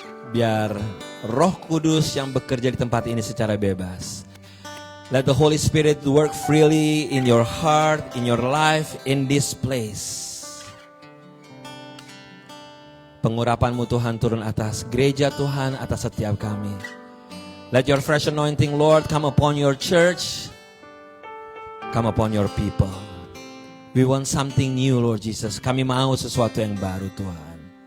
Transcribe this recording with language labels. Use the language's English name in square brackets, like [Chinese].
[Indonesian] Biar Roh Kudus yang bekerja di tempat ini secara bebas. [English] Let the Holy Spirit work freely in your heart, in your life, in this place. [Indonesian] Pengurapan-Mu Tuhan turun atas gereja Tuhan, atas setiap kami. [English] Let your fresh anointing, Lord, come upon your church, come upon your people. We want something new, Lord Jesus. [Indonesian] Kami mau sesuatu yang baru, Tuhan.